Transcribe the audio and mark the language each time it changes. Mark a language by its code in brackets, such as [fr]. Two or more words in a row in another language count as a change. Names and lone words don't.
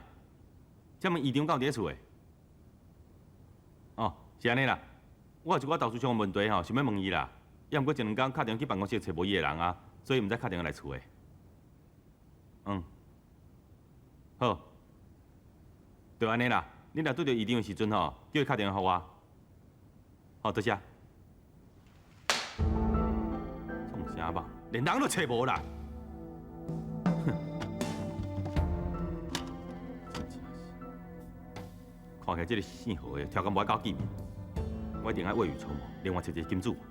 [nan] 请问院长敢有伫厝诶？哦，是安尼啦。我有一寡投诉上的问题吼，想要问伊啦。也毋过一两天敲电话去办公室找无伊个人啊，所以毋知敲电话来厝诶。好，就安尼啦。你若拄着院长的时阵吼，叫伊敲电话互我。好，多谢。创啥吧，连人都找无啦。看起来这个姓何的条件无够紧，我一定爱未雨绸缪，另外找一个金主。